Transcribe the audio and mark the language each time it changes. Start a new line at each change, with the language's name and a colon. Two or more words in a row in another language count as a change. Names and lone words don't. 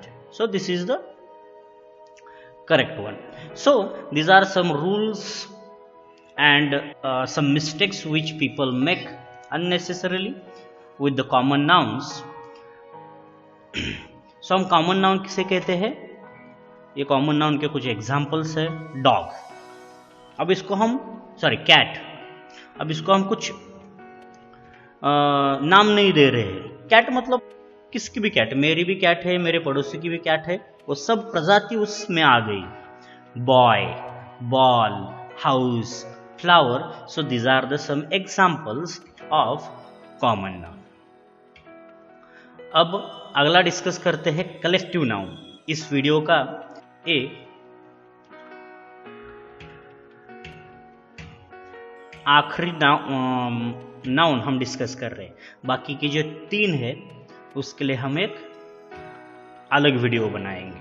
English: So, this is the correct one. So, these are some rules and some mistakes which people make unnecessarily with the common nouns.
Hindi: So हम
English: common noun
Hindi: किसे कहते हैं? ये
English: common noun
Hindi: के कुछ examples है. dog, अब इसको हम cat, अब इसको हम कुछ नाम नहीं दे रहे हैं. cat मतलब किसकी भी कैट, मेरी भी कैट है, मेरे पड़ोसी की भी कैट है, वो सब प्रजाति उसमें आ गई.
English: boy, ball, house, flower. So these are the some examples of common noun.
Hindi: अब अगला डिस्कस करते हैं
English: collective noun.
Hindi: इस वीडियो का आखिरी नाउन हम डिस्कस कर रहे हैं. बाकी की जो 3 है उसके लिए हम एक अलग वीडियो बनाएंगे.